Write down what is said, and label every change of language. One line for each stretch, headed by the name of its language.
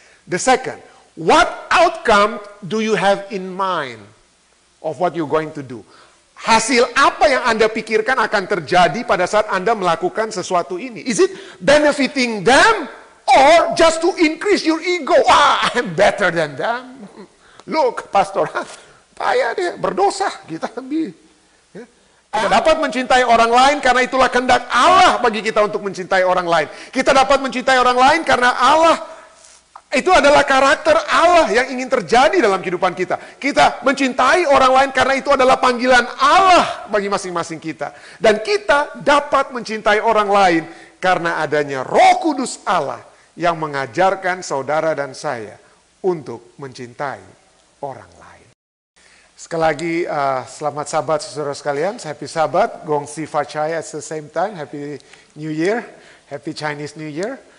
English: The second, what outcome do you have in mind of what you're going to do?
Indonesian: Hasil apa yang Anda pikirkan akan terjadi pada saat Anda melakukan sesuatu ini?
English: Is it benefiting them or just to increase your ego? Wah, I'm better than them. Look, pastor,
Indonesian: payah dia, berdosa, kita lebih. Kita dapat mencintai orang lain karena itulah kehendak Allah bagi kita untuk mencintai orang lain. Kita dapat mencintai orang lain karena Allah, itu adalah karakter Allah yang ingin terjadi dalam kehidupan kita. Kita mencintai orang lain karena itu adalah panggilan Allah bagi masing-masing kita. Dan kita dapat mencintai orang lain karena adanya Roh Kudus Allah yang mengajarkan saudara dan saya untuk mencintai orang lain. Sekali lagi, selamat Sabat saudara sekalian.
English: Happy Sabat, Gong Si Fa Chai at the same time. Happy New Year, Happy Chinese New Year.